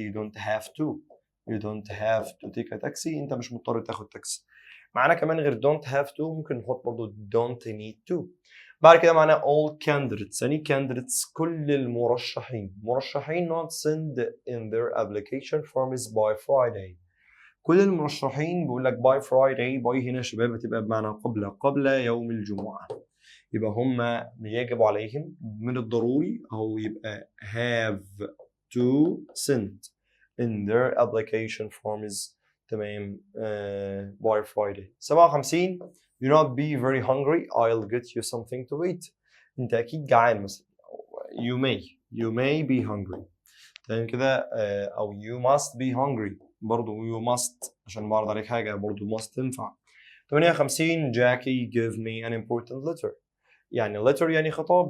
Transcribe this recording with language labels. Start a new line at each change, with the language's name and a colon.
English: you don't have to take a taxi.
Arabic: انت مش مضطر تاخد تاكسي. معانا كمان غير
English: don't have to
Arabic: ممكن نحط برضو
English: don't need to.
Arabic: بعد كده معانا
English: all candidates.
Arabic: يعني candidates كل المرشحين. مرشحين
English: not send in their application forms by Friday.
Arabic: كل المرشحين بيقول لك
English: by Friday.
Arabic: by هنا يا شباب بتبقى بمعنى قبل يوم الجمعة. يبقى هم يجب عليهم من الضروري أو يبقى
English: have to send in their application forms.
Arabic: تمام.
English: by Friday. 57 you not be very hungry. I'll get you something to eat.
Arabic: انت اكيد جعان مثلا.
English: you may be hungry.
Arabic: تمام كده. او
English: you must be hungry.
Arabic: برضو
English: you must
Arabic: عشان بعرض عليك حاجة برضو must تنفع.
English: 58 Jackie give me an important letter.
Arabic: يعني
English: letter
Arabic: يعني خطاب.